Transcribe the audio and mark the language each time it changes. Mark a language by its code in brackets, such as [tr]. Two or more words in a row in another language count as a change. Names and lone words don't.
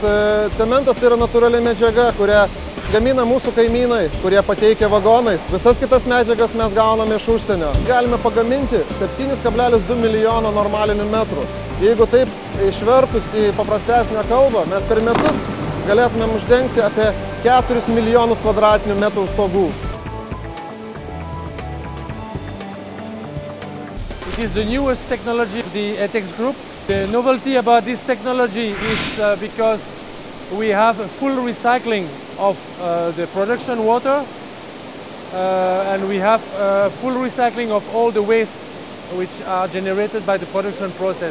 [lt] Cementas tai yra natūrali medžiaga, kurią gamina mūsų kaimynai, kurie pateikia vagonais. Visas kitas medžiagas mes gauname iš užsienio. Galime pagaminti 7,2 milijono normalinių metrų. Jeigu taip išvertus į paprastesnę kalbą, mes per metus galėtumėm uždengti apie 4 milijonus kvadratinių metrų stogų. [en] It is the newest technology of the ETEX group. The novelty about this technology is because we have full recycling of the production water and we have full recycling of all the wastes which are generated by the production process.